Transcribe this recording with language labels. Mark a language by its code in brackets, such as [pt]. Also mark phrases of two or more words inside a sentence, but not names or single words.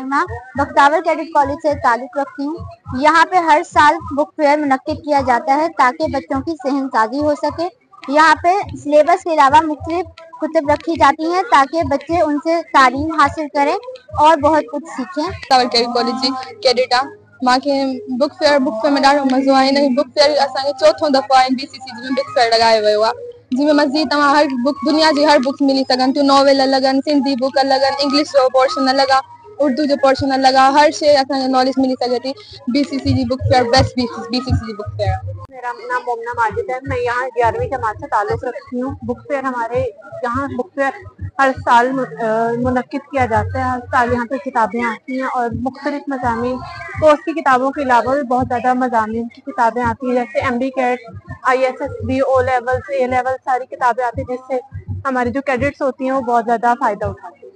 [ur] میں بختاور [en] cadet college [ur] سے تعلق رکھتی ہوں. یہاں پہ ہر سال [en] book fair [ur] منعقد کیا جاتا ہے تاکہ بچوں کی ذہن سازی ہو سکے. یہاں پہ سلیبس کے علاوہ مختلف کتب رکھی جاتی ہیں تاکہ بچے ان سے تعلیم حاصل کریں اور بہت کچھ سیکھیں. [en] cadet college cadet [sd] मांखे [en] book fair [sd] में ॾाढो मज़ो आहे। इन [en] book fair [sd] असांखे चौथों दफ़ो आहे BCC में [en] book fair [sd] लगायो वियो आहे, जिनमें मज़ीद तव्हां हर बुक दुनिया जी हर बुक्स मिली सघनि थियूं। नॉवेल अलॻि, [en] Sindhi book [sd] अलॻि, इंग्लिश जो पोर्शन अलॻि, उर्दू जो पोर्शन अलॻि, हर शइ असांखे नॉलेज मिली सघे थी। [en] BCC जी book fair best BCC जी book fair। [ur] میرا نام مومنہ ماجد ہے، میں یہاں 11ویں جماعت سے تعلق رکھتی ہوں. [en] book fair [ur] ہمارے یہاں [en] book fair [ur] ہر سال منعقد کیا جاتا ہے. ہر سال یہاں پہ کتابیں آتی ہیں اور مختلف مضامین، کورس کی کتابوں کے علاوہ بھی بہت زیادہ مضامین کی کتابیں آتی ہیں، جیسے [en] MD CAT, [ur] ISSB, [en] O levels, A level, [ur] ساری کتابیں آتی ہیں، جس سے ہماری جو کیڈٹس ہوتی ہیں وہ بہت زیادہ فائدہ اٹھاتی ہیں.